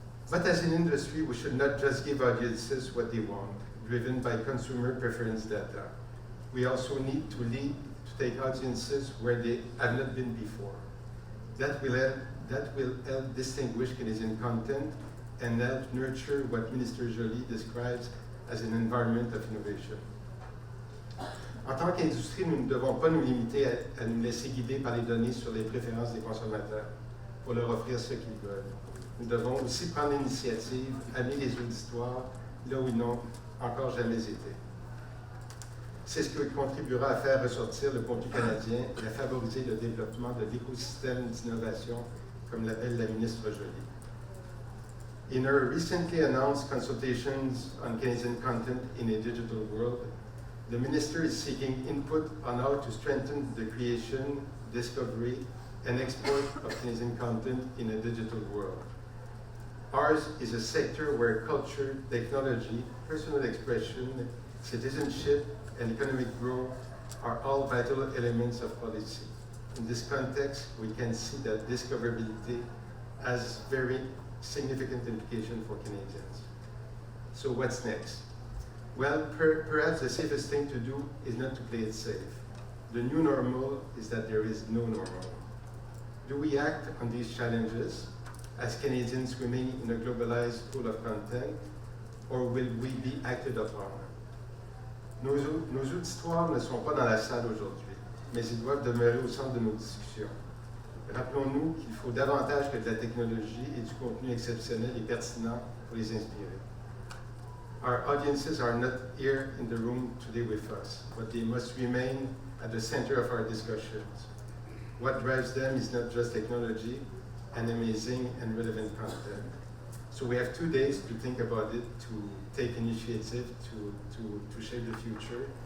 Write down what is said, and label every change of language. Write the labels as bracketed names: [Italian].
[English] But as an industry, we should not just give audiences what they want, driven by consumer preference data. We also need to lead to take audiences where they have not been before. That will help distinguish Canadian content and help nurture what Minister Joly describes as an environment of innovation. [French] En tant qu'industrie, nous ne devons pas nous limiter à nous laisser guider par les données sur les préférences des consommateurs pour leur offrir ce qu'ils veulent. Nous devons aussi prendre l'initiative, amener les auditoires là où ils n'ont encore jamais été. C'est ce qui contribuera à faire ressortir le contenu canadien et à favoriser le développement de l'écosystème d'innovation, comme l'appelle la ministre Joly. [English] In her recently announced consultations on Canadian content in a digital world, the minister is seeking input on how to strengthen the creation, discovery, and export of Canadian content in a digital world. Ours is a sector where culture, technology, personal expression, citizenship, and economic growth are all vital elements of policy. In this context, we can see that discoverability has very significant implication for Canadians. So what's next? Well, perhaps the safest thing to do is not to play it safe. The new normal is that there is no normal. Do we act on these challenges as Canadians remain in a globalized pool of content, or will we be acted upon? [French] Nos auditoires ne sont pas dans la salle aujourd'hui, mais ils doivent demeurer au centre de nos discussions. Rappelons-nous qu'il faut davantage que de la technologie et du contenu exceptionnel et pertinent pour les inspirer. [English] Our audiences are not here in the room today with us, but they must remain at the center of our discussions. What drives them is not just technology and amazing and relevant content. So we have 2 days to think about it, to take initiative, to shape the future.